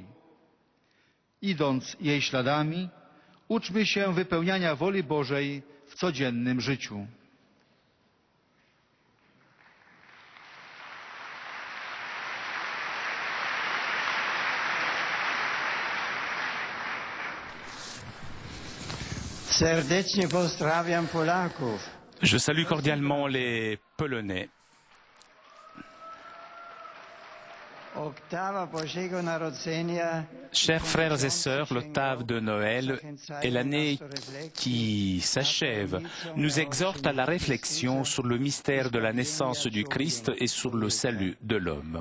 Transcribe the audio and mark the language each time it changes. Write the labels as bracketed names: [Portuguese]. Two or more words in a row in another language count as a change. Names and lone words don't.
[Polish] Idąc jej śladami, uczmy się wypełniania woli Bożej w codziennym życiu. Serdecznie pozdrawiam Polaków. [French] Je salue cordialement les Polonais. Chers frères et sœurs, l'octave de Noël est l'année qui s'achève, nous exhorte à la réflexion sur le mystère de la naissance du Christ et sur le salut de l'homme.